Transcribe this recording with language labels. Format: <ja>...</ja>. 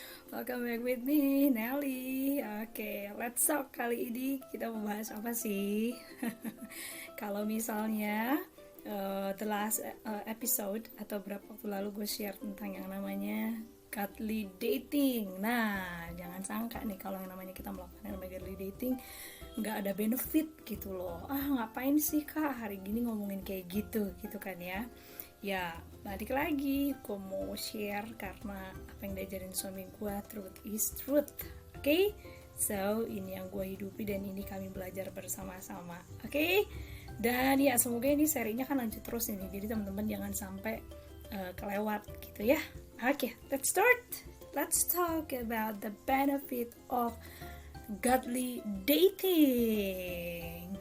<en>Welcome back with me, Nelly.</en> <id>Oke,</id> <en>let's talk</en> <id>kali ini kita membahas apa sih? Kalau misalnya</id> <en>the last episode</en> <id>atau berapa waktu lalu gue share tentang yang namanya godly dating. Nah, jangan sangka nih kalau yang namanya kita melakukan yang namanya godly dating nggak ada benefit gitu loh. Ngapain sih kak hari gini ngomongin kayak gitu kan ya. Ya balik lagi gue mau share karena apa yang diajarin suami gue,</id> <en>truth is truth.</en> <id>Oke, so ini yang gue hidupi dan ini kami belajar bersama-sama. Oke, dan ya semoga ini serinya kan lanjut terus ini, jadi teman-teman jangan sampai kelewat gitu ya.</id> <en>Oke, let's talk about the benefit of godly dating.</en>